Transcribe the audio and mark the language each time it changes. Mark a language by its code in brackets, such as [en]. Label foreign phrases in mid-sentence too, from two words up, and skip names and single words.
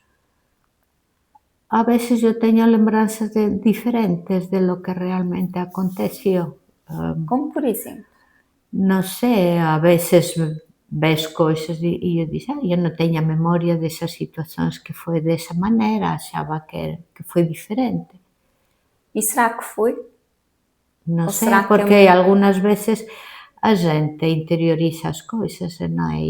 [gl] A veces eu teño lembranzas diferentes [es] de lo que realmente aconteció. [pt] Como por exemplo? [gl] Non sei, a veces [pt] vês coisas e eu disse, eu não tenho a memória dessas situações que foi dessa maneira, achava que foi diferente. E será que foi? Não Ou sei, será que é porque muito... algumas vezes a gente interioriza as coisas, não é?